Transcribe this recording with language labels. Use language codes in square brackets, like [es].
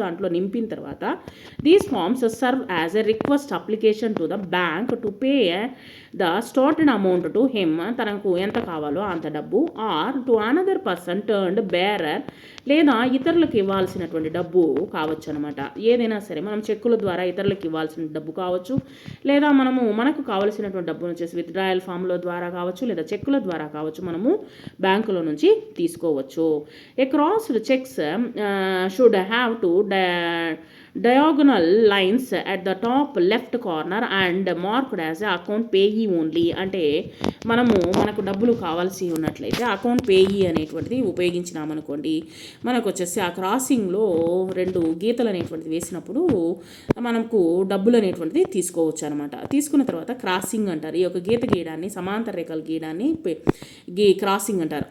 [te] దాంట్లో నింపిన తర్వాత [en] these forms serve as a request application to the bank to pay the stated amount to him, [te] తనకు ఎంత కావాలో అంత డబ్బు, [en] or to another person turned bearer, [te] లేదా ఇతరులకు ఇవ్వాల్సినటువంటి డబ్బు కావచ్చు అనమాట. ఏదైనా సరే మనం చెక్కుల ద్వారా ఇతరులకు ఇవ్వాల్సిన డబ్బు కావచ్చు, లేదా మనకు కావాల్సినటువంటి డబ్బును వచ్చేసి విత్డ్రాయల్ ఫామ్ల ద్వారా కావచ్చు, లేదా చెక్కుల ద్వారా కావచ్చు, మనము బ్యాంకులో నుంచి తీసుకోవచ్చు. [en] A crossed cheques should have two diagonal lines at the top left corner and marked as account payee only. [te] అంటే మనకు డబ్బులు కావాల్సి ఉన్నట్లయితే అకౌంట్ పేయీ అనేటువంటిది ఉపయోగించినామనుకోండి, మనకు వచ్చేసి ఆ క్రాసింగ్లో 2 గీతలు అనేటువంటిది వేసినప్పుడు మనకు డబ్బులు అనేటువంటిది తీసుకోవచ్చు అనమాట. తీసుకున్న తర్వాత క్రాసింగ్ అంటారు. ఈ యొక్క గీత గీయడాన్ని, సమాంతర రేఖలు గీయడాన్ని క్రాసింగ్ అంటారు.